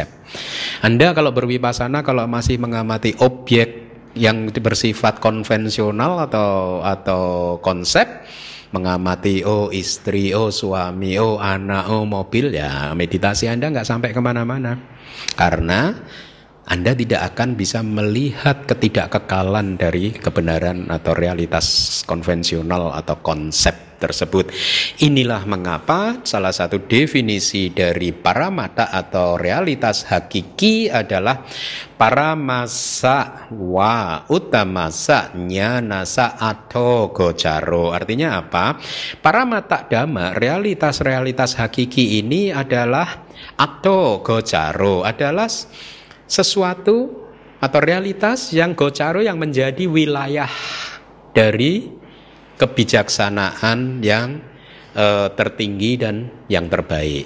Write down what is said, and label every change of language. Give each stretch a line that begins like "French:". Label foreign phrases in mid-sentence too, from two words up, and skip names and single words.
Indonesian: Anda kalau bervipassana, kalau masih mengamati objek yang bersifat konvensional atau konsep, mengamati istri, suami, anak, mobil, ya meditasi Anda nggak sampai kemana-mana, karena Anda tidak akan bisa melihat ketidakkekalan dari kebenaran atau realitas konvensional atau konsep tersebut. Inilah mengapa salah satu definisi dari paramata atau realitas hakiki adalah
Pali: paramasa wa utamasa jnanasa atho gocaro.
Indonesian: Artinya apa?
Pali: Paramata dhamma,
Indonesian: realitas-realitas hakiki ini adalah
Pali: atho gocaro,
Indonesian: adalah sesuatu atau realitas yang gocaro, yang menjadi wilayah dari kebijaksanaan yang tertinggi dan yang terbaik.